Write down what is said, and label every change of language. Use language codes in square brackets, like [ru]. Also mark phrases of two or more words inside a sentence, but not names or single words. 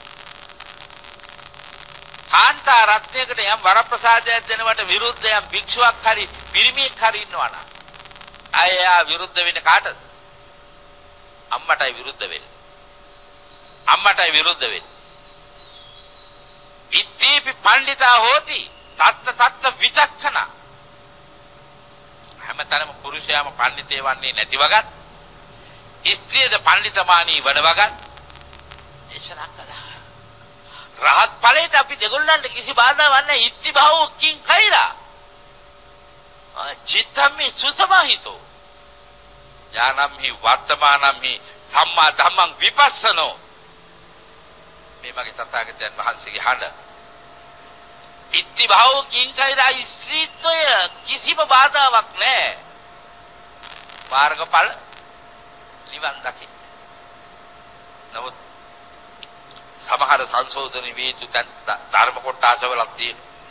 [si] කාන්තා රත්නයකට යම් වරප්‍රසාදයක් දෙනවට විරුද්ධ යම් භික්ෂුවක් හරි පිරිමියෙක් හරි ඉන්නවා නම් අයියා විරුද්ධ වෙන්නේ කාටද? අම්මටයි විරුද්ධ වෙන්නේ. [pi] ඉත්තේපි පණ්ඩිතා හෝති තත්ත විචක්ඛන. [si] හැමතැනම පුරුෂයාම පඬිතේ වන්නේ නැති වගත් ස්ත්‍රියද පඬිතමානී වන වගත් දේශනා කළා. රහත් ඵලයට අපි දෙගොල්ලන්ට කිසි බාධාවක් නැහැ. [pi] ඉත්ති භවෝ කිං කෛරා චිත්තම්හි සුසමාහිතෝ ඥානම්හි වර්තමානම්හි සම්මා ධම්මං විපස්සනෝ. [si] මේ මගේ තථාගතයන් වහන්සේගේ හඬ. [pi] ඉත්ති භවෝ කිං කෛරා [si] ස්ත්‍රීත්වය කිසිම බාධාවක් නැහැ. මාර්ගඵල නිවන් දකින්න. නමුත් සමහර සංශෝධන වේතු ධර්ම කොටසවලක් තියෙනවා.